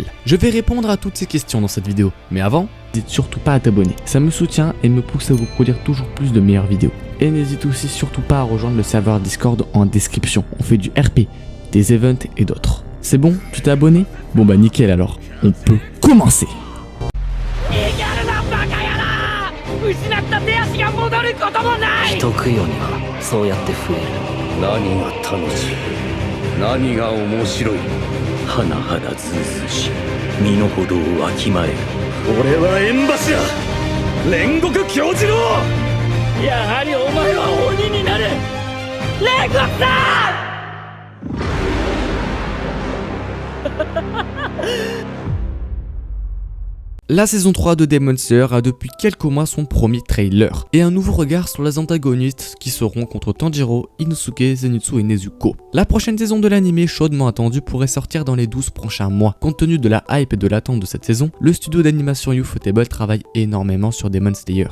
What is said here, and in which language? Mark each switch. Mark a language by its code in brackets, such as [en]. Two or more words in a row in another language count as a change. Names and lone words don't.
[fr] Je vais répondre à toutes ces questions dans cette vidéo, mais avant, n'hésite surtout pas à t'abonner. Ça me soutient et me pousse à vous produire toujours plus de meilleures vidéos. Et n'hésite aussi surtout pas à rejoindre le serveur Discord en description. On fait du RP, des events et d'autres. C'est bon? Tu t'es abonné? Bon bah nickel alors, on peut commencer! [ja] 失った手足が戻ることもない。人供養にはそうやって増える。何が楽しい、何が面白い、はなはだずうずうし身の程をわきまえる。俺は縁柱煉獄杏寿郎。やはりお前は鬼になる。煉獄さん [fr] La saison 3 de Demon Slayer a depuis quelques mois son premier trailer, et un nouveau regard sur les antagonistes qui seront contre Tanjiro, Inosuke, Zenitsu et Nezuko. La prochaine saison de l'anime chaudement attendue pourrait sortir dans les 12 prochains mois. Compte tenu de la hype et de l'attente de cette saison, le studio d'animation Ufotable travaille énormément sur Demon Slayer.